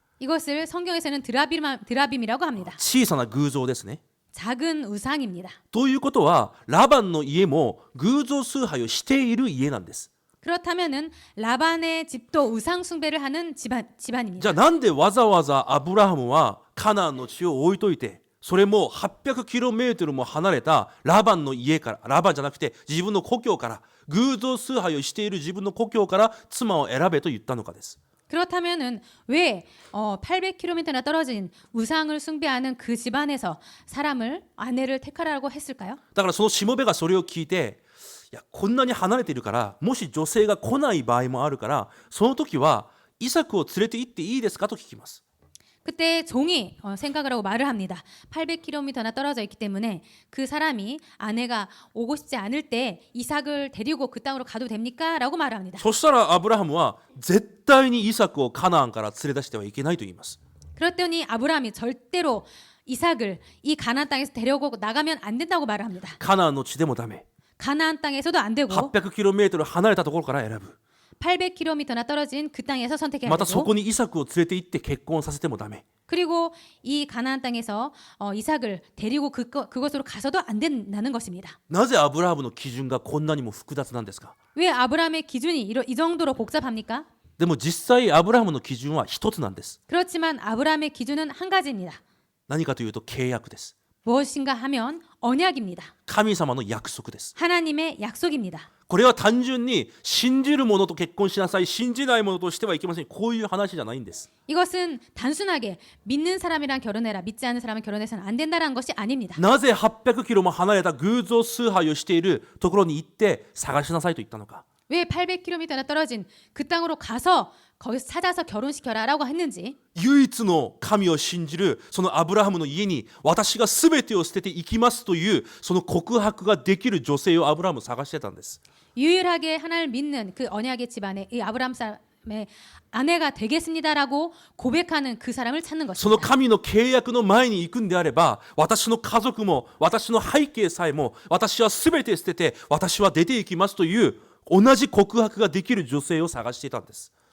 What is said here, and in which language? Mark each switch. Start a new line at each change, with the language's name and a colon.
Korean: 이것을 성경에서는 드라빔이라고 합니다.
Japanese: 小さな偶像ですね。
Korean: 작은 우상입니다.
Japanese: ということはラバンの家も偶像崇拝をしている家なんです。
Korean: 그렇다면은 라반의 집도 우상 숭배를 하는
Japanese: じゃ
Korean: 집안입니다.
Japanese: あなんでわざわざアブラハムはカナンの地を置いといてそれも 800km も離れたラバンの家からラバンじゃなくて自分の故郷から偶像崇拝をしている自分の故郷から妻を選べと言ったのかです。
Korean: 그렇다면은 왜 800km나 떨어진 우상을 숭배하는 그 집안에서 아내를 택하라고 했을까요?
Japanese: だからそのしもべがそれを聞いていやこんなに離れているからもし女性が来ない場合もあるからその時はイサクを連れて行っていいですかと聞きます。
Korean: 그때 종이 생각을 하고 말을 합니다. 800km나 떨어져 있기 때문에 그 사람이 아내가 오고 싶지 않을 때 이삭을 데리고 그 땅으로 가도 됩니까? 라고 말을 합니다.
Japanese: そしたらアブラハムは絶対にイサクをカナンから連れ出してはいけないと言います。
Korean: 그랬더니 아브라함이 절대로 이삭을 이 가나안 땅에서 데려오고 나가면 안 된다고 말을 합니다.
Japanese: カナンの地でもダメ。
Korean: 가나안 땅에서도 안 되고
Japanese: 800km 離れたところから選ぶ。
Korean: 800km나 떨어진 그 땅에서 선택해야
Japanese: またそ
Korean: 되고
Japanese: こにイサクを連れて行って結婚させてもダメ。
Korean: 그리고 이 가나안 땅에서 이삭을 데리고 그것으로 가서도 안 된다는 것입니다.
Japanese: なぜアブラハムの基準がこんなにも複雑なんですか。
Korean: 왜 아브라함의 기준이 이 정도로 복잡합니까?
Japanese: でも実際アブラハムの基準は一つなんです。
Korean: 그렇지만 아브라함의 기준은 한 가지입니다.
Japanese: 何かというと契約です。
Korean: 무엇인가 하면 언약입니다.
Japanese: 神様の約束です。
Korean: 하나님의 약속입니다.
Japanese: これは単純に信じる者と結婚しなさい、信じない者としてはいけません。こういう話じゃないんです。
Korean: 이것은 단순하게 믿는 사람이랑 결혼해라, 믿지 않는 사람은 결혼해서는 안 된다는 것이 아닙니다.
Japanese: なぜ800kmも離れた偶像崇拝をしているところに行って探しなさいと言ったのか。
Korean: 왜 800km나 떨어진 그 땅으로 가서 거기서 찾아서 결혼시켜라라고 했는지
Japanese: 唯一の神を信じるそのアブラハムの家に私が全てを捨てていきますというその告白ができる女性をアブラハム探してたんです。
Korean: 유일하게 하나님을 믿는 그 언약의 집안에 이 아브라함 사람의 아내가 되겠습니다라고 고백하는 그 사람을 찾는
Japanese: その
Korean: 것입니다.
Japanese: 神の契約の前に行くんであれば私の家族も私の背景さえも私は全て捨てて私は出ていきますという同じ告白ができる女性を探していたんです。